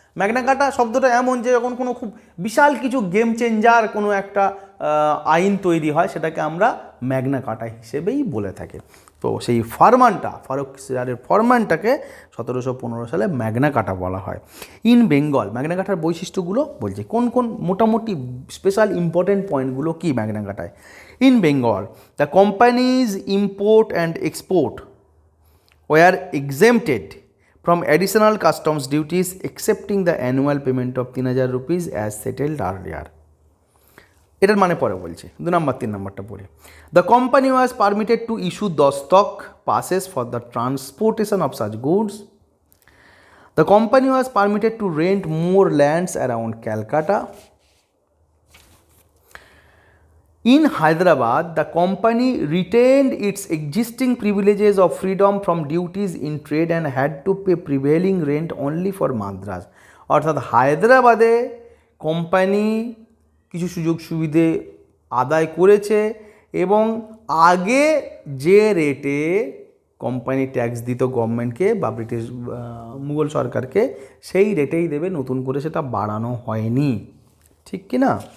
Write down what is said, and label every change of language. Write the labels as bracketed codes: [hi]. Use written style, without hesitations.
[bn] Magna কার্টা শব্দটা এমন যে যখন কোনো খুব বিশাল কিছু গেম চেঞ্জার কোনো একটা আইন তৈরি হয় সেটাকে আমরা ম্যাগনা কার্টা হিসেবেই বলে থাকি। তো সেই ফারুখসিয়ারের ফরমানটাকে 1715 সালে ম্যাগনা কার্টা বলা হয়। [en] in Bengal [bn] ম্যাগনা কার্টার বৈশিষ্ট্যগুলো বলছে, কোন কোন মোটামুটি স্পেশাল ইম্পর্টেন্ট পয়েন্টগুলো কি Magna কার্টায়। [en] In Bengal the companies import and export were exempted from additional customs duties excepting the annual payment of 3000 rupees as settled earlier. [bn] এটার মানে পরে বলছি, 3 নম্বরটা পড়ে। [en] The company was permitted to issue dostok passes for the transportation of such goods. The company was permitted to rent more lands around Calcutta. In Hyderabad, the company retained its existing privileges of freedom from duties in trade and had to pay prevailing rent only for Madras. [bn] অর্থাৎ হায়দ্রাবাদে company কিছু সুযোগ সুবিধে আদায় করেছে এবং আগে যে রেটে কোম্পানি ট্যাক্স দিত গভর্নমেন্টকে বা ব্রিটিশ মুঘল সরকারকে সেই রেটেই দেবে, নতুন করে সেটা বাড়ানো হয়নি, ঠিক কি না?